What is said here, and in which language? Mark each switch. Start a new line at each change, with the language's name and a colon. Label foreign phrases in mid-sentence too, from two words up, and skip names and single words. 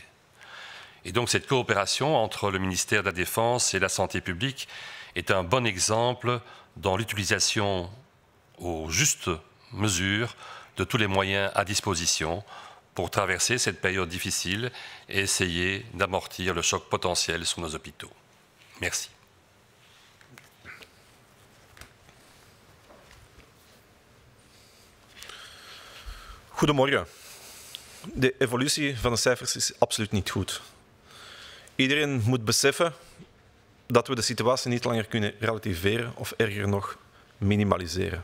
French: Et donc cette coopération entre le ministère de la Défense et la Santé publique est un bon exemple dans l'utilisation aux justes mesures de tous les moyens à disposition pour traverser cette période difficile et essayer d'amortir le choc potentiel sur nos hôpitaux. Merci.
Dutch: Goedemorgen. De evolutie van de cijfers is absoluut niet goed. Iedereen moet beseffen dat we de situatie niet langer kunnen relativeren of erger nog minimaliseren.